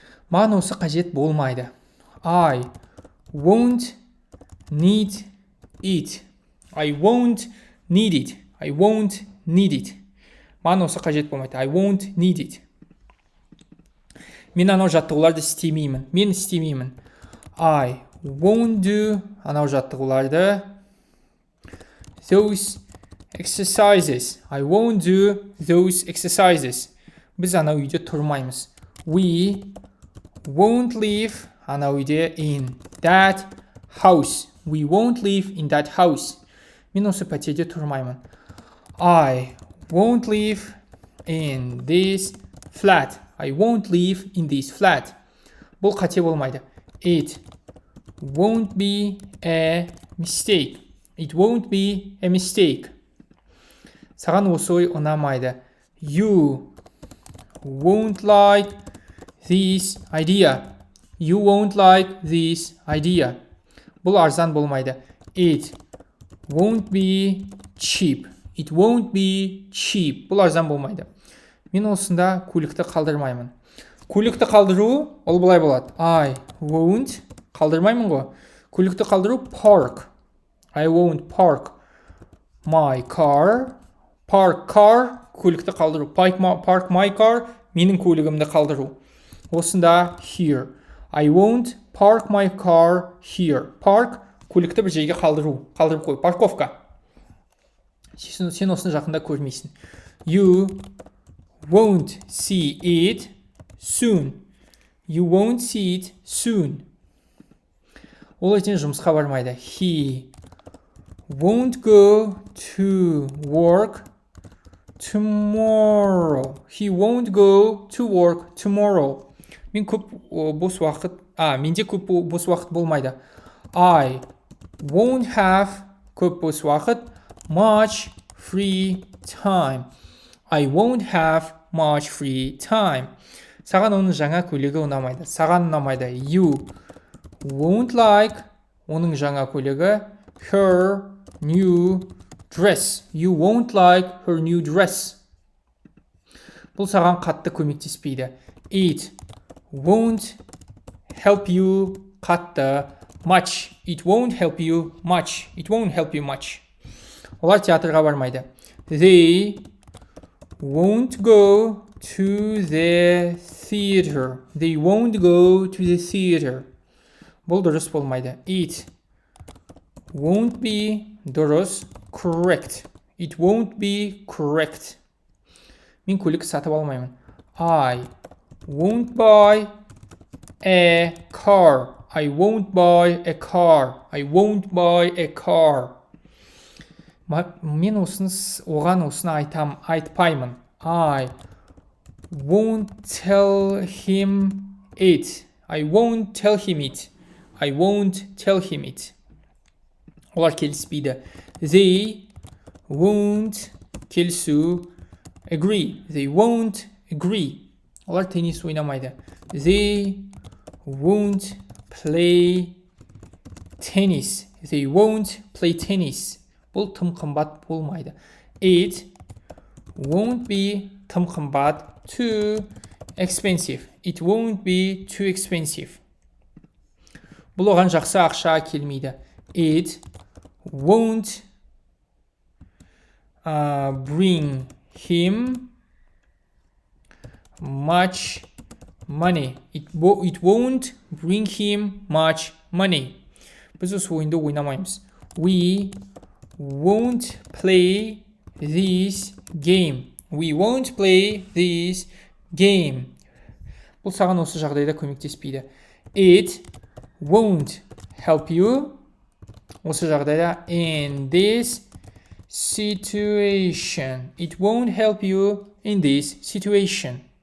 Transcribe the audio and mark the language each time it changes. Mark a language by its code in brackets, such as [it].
[kk] Маған осы қажет болмайды. [en] I won't need it. I won't need it. I won't need it. [kk] Маған осы қажет болмайды. [en] I won't need it. [kk] Мен анау жаттығуларды істемеймін. Мен істемеймін. [en] I won't do [kk] анау жаттығуларды. [en] Those exercises. I won't do those exercises. [kk] Біз анау үйде тұрмаймыз. [en] We won't live [kk] анау үйде [en] in that house. We won't live in that house. [kk] Мен осы пәтерде тұрмаймын. [en] I won't live in this flat. I won't live in this flat. [kk] Бұл қате болмайды. [en] It won't be a mistake. It won't be a mistake. [kk] Саған осы ой ұнамайды. [en] You won't like this idea. You won't like this idea. [kk] Бұл арзан болмайды. [en] It won't be cheap. It won't be cheap. [kk] Бұл арзан болмайды. Мен осында көлікті қалдырмаймын. Көлікті қалдыру, ол былай болады. [en] I won't, [kk] қалдырмаймын ғой. Көлікті қалдыру, park. [en] I won't park my car. Park car, [kk] көлікті қалдыру. [en] Park my car, [kk] менің көлігімді қалдыру. Осында here. [en] I won't park my car here. [kk] Park, көлікті бір жерге қалдыру. Қалдырып қой. Парковка. Сен осыны жақында көрмейсің. [en] You won't see it soon. You won't see it soon. [kk] Ол ертең жұмысқа бармайды. [en] He won't go to work tomorrow. He won't go to work tomorrow. [kk] Менде көп бос уақыт болмайды. [en] I won't have [kk] көп бос уақыт. [en] Much free time. I won't have much free time. [kk] Саған оның жаңа көлігі ұнамайды. Саған ұнамайды. [en] You won't like [kk] оның жаңа көлігі. [en] Her new dress. You won't like her new dress. [kk] Бұл саған қатты көмектеспейді. [en] It won't help you қатты. Much. It won't help you much. It won't help you much. [kk] Олар театрға бармайды. [en] They won't go to the theater. They won't go to the theater. [kk] Бұл дұрыс болмайды. [en] It won't be дұрыс. Correct. It won't be correct. [kk] Мен көлік сатып алмаймын. [en] I won't buy a car. I won't buy a car. I won't buy a car. [kk] Мен оған осыны айтпаймын. [en] I won't tell him it. I won't tell him it. I won't tell him it. [kk] Олар келіспейді. [en] They won't [kk] келісу [en] agree. They won't agree. [kk] Олар теннис ойнамайды. [en] They won't play tennis. They won't play tennis. [kk] Бұл тым қымбат болмайды. [en] It won't be [kk] тым қымбат. [en] Too expensive. It won't be too expensive. [kk] Бұл оған жақсы ақша келмейді. [en] It won't bring him much money. It won't bring him much money. [kk] Біз осы ойынды ойнамаймыз. [en] We won't play this game. We won't play this game. [kk] Бұл саған осы жағдайда көмектеспейді. [en] It won't help you. [kk] Осы жағдайда [en] in this situation. It won't help you in this situation.